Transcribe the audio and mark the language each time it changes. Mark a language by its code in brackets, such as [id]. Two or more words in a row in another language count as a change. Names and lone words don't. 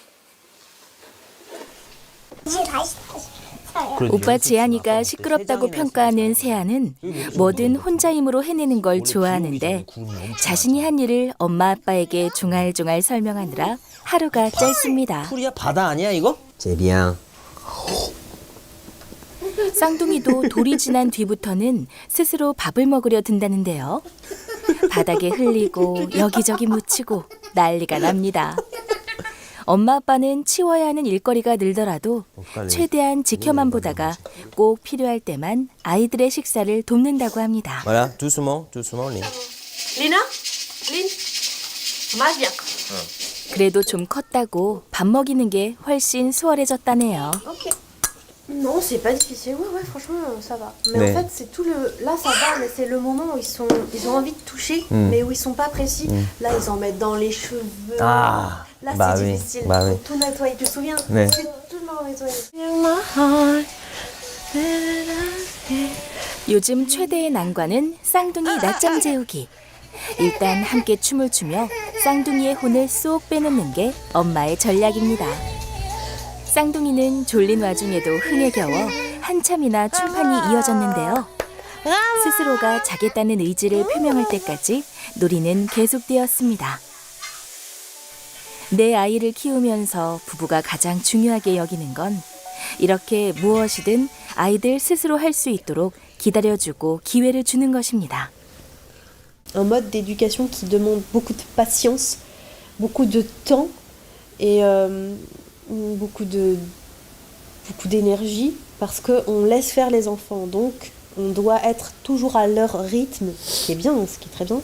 [ko] 오빠 지안이가 시끄럽다고 평가하는 세아는 뭐든 혼자 힘으로 해내는 걸 좋아하는데 자신이 한 일을 엄마 아빠에게 종알종알 설명하느라 하루가 짧습니다. 풀이야 바다 아니야 이거? [fr] C'est bien. [ko] 쌍둥이도 돌이 지난 뒤부터는 스스로 밥을 먹으려 든다는데요. 바닥에 흘리고 여기저기 묻히고 난리가 납니다. 엄마 아빠는 치워야 하는 일거리가 늘더라도 최대한 지켜만 보다가 꼭 필요할 때만 아이들의 식사를 돕는다고 합니다. [fr] Voilà, doucement, doucement, Lynn. Lina, Lynn, on va bien. [ko] 그래도 좀 컸다고 밥 먹이는 게 훨씬 수월해졌다네요. [fr] Ok. Non, c'est pas difficile. Ouais, ouais, franchement, ça va. Mais Ouais. en fait, c'est tout le. Là, ça va, mais c'est le moment où ils ont envie de toucher, mais où ils sont pas précis. Là, ils en mettent dans les cheveux. Ah, Là, bah c'est oui, difficile. bah oui. Faut tout nettoyer. Tu te souviens? Ouais. C'est tout nettoyer. [ko] 요즘 최대의 난관은 쌍둥이 낮잠 재우기. 일단 함께 춤을 추며 쌍둥이의 혼을 쏙 빼놓는 게 엄마의 전략입니다. 쌍둥이는 졸린 와중에도 흥에 겨워 한참이나 춤판이 이어졌는데요. 스스로가 자겠다는 의지를 표명할 때까지 놀이는 계속되었습니다. 내 아이를 키우면서 부부가 가장 중요하게 여기는 건 이렇게 무엇이든 아이들 스스로 할 수 있도록 기다려주고 기회를 주는 것입니다. [fr] Un mode d'éducation qui demande beaucoup de patience, beaucoup de temps et beaucoup d'énergie parce qu'on laisse faire les enfants. Donc, on doit être toujours à leur rythme, ce qui est bien, ce qui est très bien.